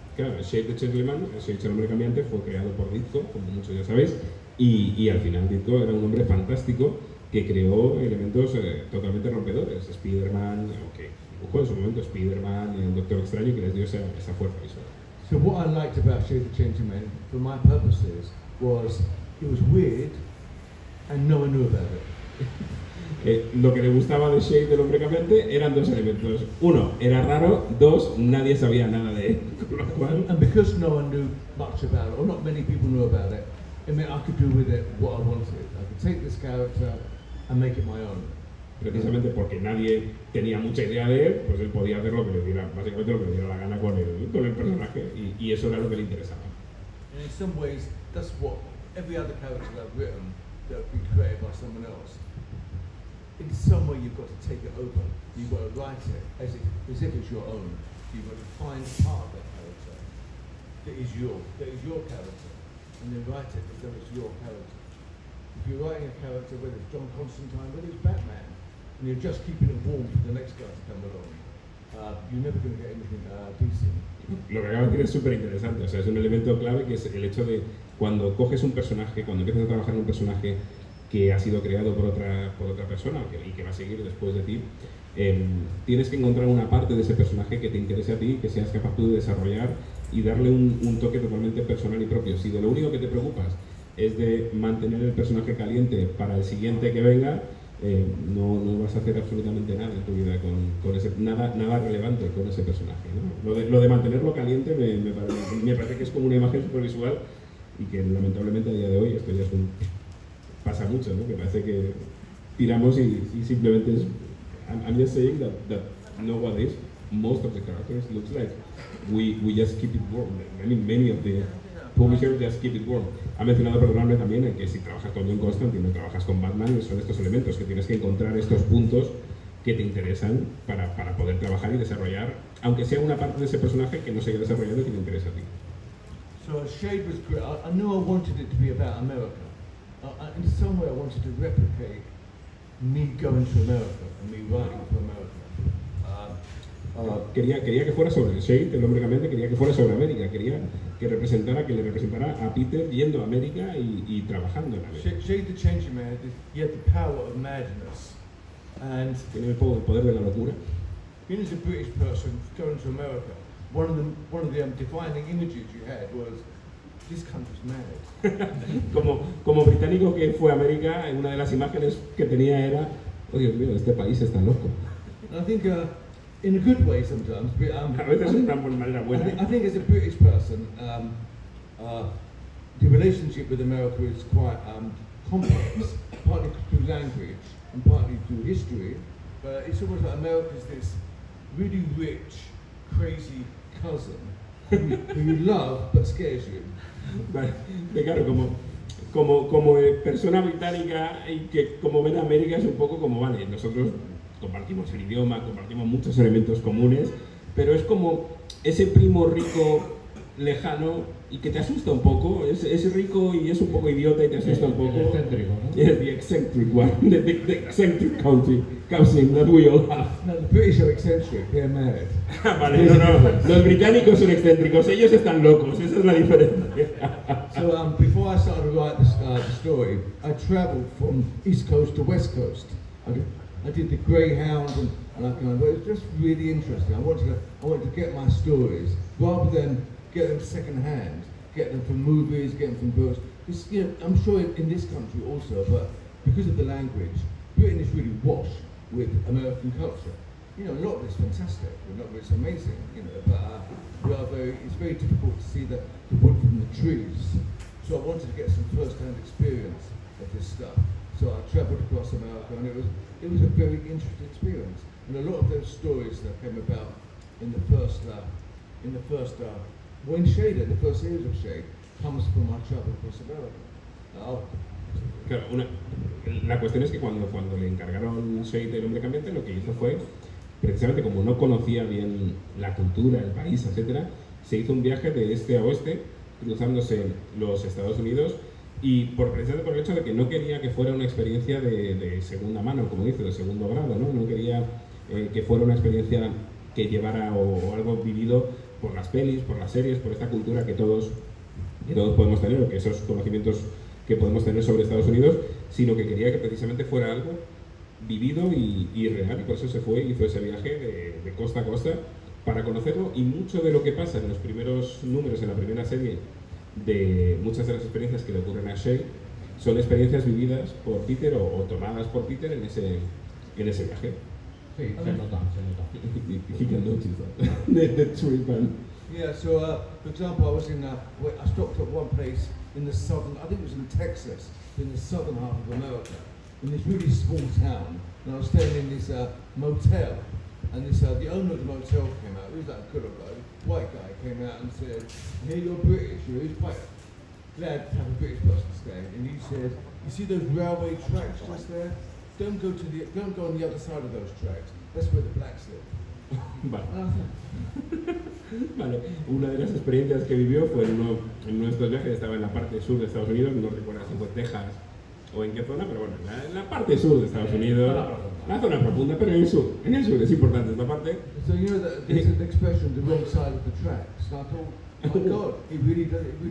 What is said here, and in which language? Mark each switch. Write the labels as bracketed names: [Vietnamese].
[Spanish] Claro, Shade the Changing Man, Shade el hombre cambiante, fue creado por Ditko, como muchos ya sabéis, y al final Ditko era un hombre fantástico que creó elementos totalmente rompedores. Spider-Man, aunque dibujó en su momento Spider-Man, el Doctor Extraño, que les dio esa fuerza visual. [English] So what I liked about Shade the Changing Man, for my purposes, was it was weird and no one knew about it. [Spanish] Lo que le gustaba de Shade del hombre cambiante eran dos elementos. Uno, era raro. Dos, nadie sabía nada de él. Con lo cual, [English] And because no one knew much about it, or not many people knew about it, it meant I could do with it what I wanted. I could take this character and make it my own. [Spanish] precisamente porque nadie tenía mucha idea de él, pues él podía hacer lo que le diera, básicamente lo que le diera la gana con el personaje, y eso era lo que le interesaba. [English] And in some ways, that's what every other character I've written that have been created by someone else. In some way, you've got to take it over. You've got to write it as if it's your own. You've got to find part of that character that is your character, and then write it as though it's your character. If you're writing a character, whether it's John Constantine, whether it's Batman, and you're just keeping it warm for the next guy to come along, you're never going to get anything decent. [Spanish] Lo que acabo de decir es súper interesante, o sea, es un elemento clave que es el hecho de cuando coges un personaje, cuando empiezas a trabajar en un personaje que ha sido creado por otra persona y que va a seguir después de ti, tienes que encontrar una parte de ese personaje que te interese a ti, que seas capaz tú de desarrollar y darle un toque totalmente personal y propio. Si de lo único que te preocupas es de mantener el personaje caliente para el siguiente que venga, no vas a hacer absolutamente nada en tu vida con ese, nada relevante con ese personaje, ¿no? Lo de mantenerlo caliente me parece que es como una imagen supervisual y que lamentablemente a día de hoy esto ya pasa mucho, ¿no? Que parece que tiramos y simplemente es... [English] I'm just saying that nowadays most of the characters looks like we just keep it warm. Many of the publishers just keep it warm. [Spanish] Ha mencionado, perdonadme, también que si trabajas con John Constantine o trabajas con Batman, son estos elementos que tienes que encontrar estos puntos que te interesan para poder trabajar y desarrollar, aunque sea una parte de ese personaje que no se haya desarrollado y que te interesa a ti. [English] So Shade was great. I knew I wanted it to be about America. In some way I wanted to replicate me going to America and me writing for America. [Spanish] Quería que fuera sobre Shade, el hombre cambiante, quería que fuera sobre América, quería que le representara a Peter yendo a América y trabajando en América. [English] Shade the Changing Man, he had the power of madness. And [Spanish] Tiene el poder de la locura. [English] being as a British person going to America, one of the defining images you had was, this country's mad. [Spanish] Como británico que fue a América, una de las imágenes que tenía era, oh Dios mío, este país está loco. [English] And I think in a good way sometimes, but, [Spanish] A veces es una manera buena. [English] I think as a British person, the relationship with America is quite complex, partly through language and partly through history. But it's almost like America's this really rich, crazy cousin who you love but scares you. [Spanish] Vale, claro, como persona británica y que como ven a América es un poco como, vale, nosotros compartimos el idioma, compartimos muchos elementos comunes, pero es como ese primo rico lejano y que te asusta un poco, es rico y es un poco idiota y te asusta un poco. El excéntrico, ¿no? [English] Yeah, the eccentric one, the eccentric cousin that we all have. No, the British are eccentric, they're mad. [Spanish] Vale, no, los británicos son excéntricos, ellos están locos, esa es la diferencia. [English] So before I started to write the story, I travelled from East Coast to West Coast. I did the Greyhound and I kind of, it was just really interesting. I wanted to get my stories rather than get them second hand, get them from movies, get them from books. It's, you know, I'm sure in this country also, but because of the language, Britain is really washed with American culture. You know, a lot of it's fantastic, a lot of it's amazing, you know, but it's very difficult to see the wood from the trees. So I wanted to get some first-hand experience of this stuff. So I travelled across America, and it was a very interesting experience. And a lot of those stories that came about in the first when Shade, the first series of Shade, comes from my travel across America. [Spanish] Claro, la cuestión es que cuando le encargaron Shade el hombre cambiante, lo que hizo fue, precisamente como no conocía bien la cultura, el país, etc., se hizo un viaje de este a oeste, cruzándose los Estados Unidos, y precisamente por el hecho de que no quería que fuera una experiencia de segunda mano, como dice, de segundo grado, no quería que fuera una experiencia que llevara o algo vivido por las pelis, por las series, por esta cultura que todos podemos tener, o que esos conocimientos que podemos tener sobre Estados Unidos, sino que quería que precisamente fuera algo vivido y real, y por eso se fue y hizo ese viaje de costa a costa para conocerlo. Y mucho de lo que pasa en los primeros números, en la primera serie, de muchas de las experiencias que le ocurren a Shade, son experiencias vividas por Peter o tomadas por Peter en ese viaje. Sí, se nota. [English] He can notice that. the trip and... Yeah, so for example, I stopped at one place in the southern, I think it was in Texas, in the southern half of America, in this really small town, and I was staying in this motel, and the owner of the motel came out. He was like a good old white guy, came out and said, "Hey, you're British." He was quite glad to have a British person stay, and he said, "You see those railway tracks just there? Don't go on the other side of those tracks. That's where the blacks live." [Spanish] Vale, una de las experiencias que vivió fue en uno de estos viajes, estaba en la parte sur de Estados Unidos, no recuerdo si fue Texas o en qué zona, pero bueno, en la parte sur de Estados Unidos, la zona profunda, pero en el sur es importante esta parte. [English] So you know that there's an expression, the wrong side of the tracks. And I thought, oh my God, he really does it.